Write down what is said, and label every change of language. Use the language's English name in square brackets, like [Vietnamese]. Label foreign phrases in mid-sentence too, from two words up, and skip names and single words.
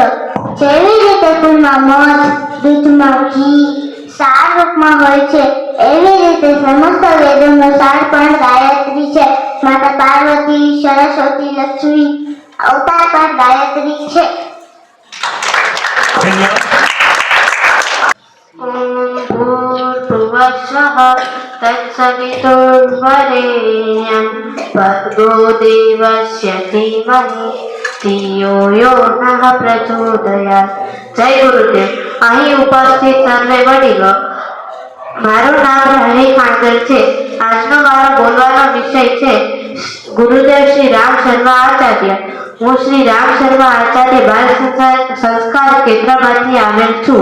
[Gujarati] જેવી રીતે ફૂલમાં મધ, દૂધમાં ઘી સાર રૂપમાં હોય છે, એવી રીતે સમસ્ત વેદોનો સાર પણ ગાયત્રી છે. માતા પાર્વતી, સરસ્વતી, લક્ષ્મી અવતાર પણ ગાયત્રી છે. [Sanskrit] ओम भूर्भुवः स्वाहा तत्सवितुर्वरेण्यं भर्गो देवस्य धीमहि धियो यो नः प्रचोदयात्. [Gujarati] જય ગુરુદેવ. અહીં ઉપસ્થિત સર્વે વડીલો, મારું નામ હરી ખાંડર છે. આજનો મારો બોલવાનો વિષય છે ગુરુદેવ શ્રી રામ શર્મા આચાર્ય. હું શ્રી રામ શર્મા આચાર્ય બાળ સંસ્કાર કેન્દ્રમાંથી આવેલ છું.